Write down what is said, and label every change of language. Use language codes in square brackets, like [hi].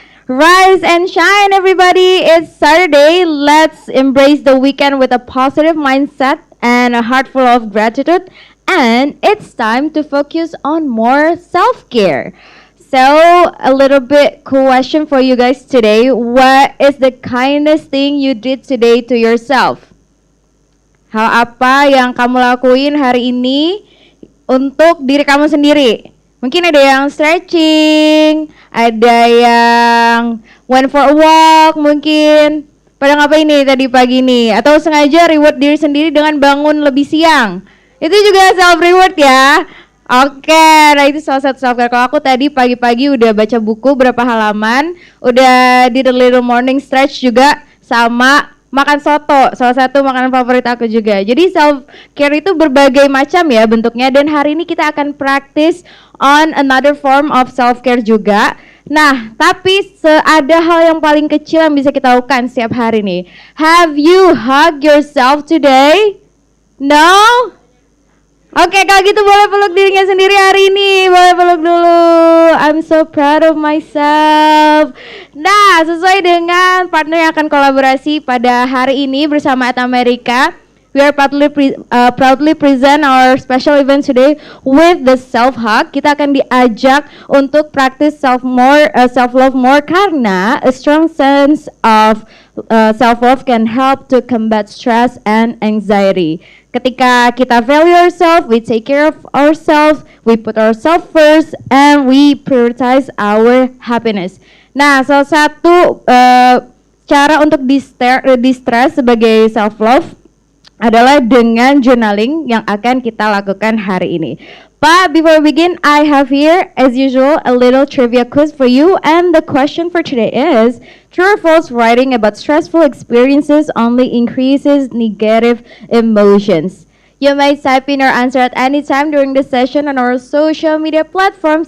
[en] Rise and shine, everybody. It's Saturday. Let's embrace the weekend with a positive mindset and a heart full of gratitude. And it's time to focus on more self-care. So, a little bit question for you guys today. What is the kindest thing you did today to yourself? [id] Hal apa yang kamu lakuin hari ini untuk diri kamu sendiri? Mungkin ada yang stretching, ada yang [en] went for a walk [id] mungkin. Pada ngapain nih tadi pagi nih? Atau sengaja reward diri sendiri dengan bangun lebih siang. Itu juga self reward ya. Oke, nah itu salah satu self care. Kalau aku tadi pagi-pagi udah baca buku berapa halaman, udah [en] did a little morning stretch [id] juga, sama makan soto, salah satu makanan favorit aku juga. Jadi self care itu berbagai macam ya bentuknya, dan hari ini kita akan [en] practice on another form of self care [id] juga. Nah, tapi ada hal yang paling kecil yang bisa kita lakukan setiap hari nih. Have you hug yourself today? No? Oke, kalau gitu boleh peluk dirinya sendiri hari ini. Boleh peluk dulu. [en] I'm so proud of myself. [id] Nah, sesuai dengan partner yang akan kolaborasi pada hari ini bersama At America, [en] we are proudly present our special event today with the self hug. [id] Kita akan diajak untuk [en] practice self love more karena a strong sense of self love can help to combat stress and anxiety. [id] Ketika kita [en] value ourselves, we take care of ourselves, we put ourselves first, and we prioritize our happiness. [id] Nah, salah satu cara untuk distress sebagai self love adalah dengan journaling yang akan kita lakukan hari ini. [en] But before we begin, I have here, as usual, a little trivia quiz for you. And the question for today is, true or false, writing about stressful experiences only increases negative emotions? You may type in your answer at any time during the session on our social media platforms.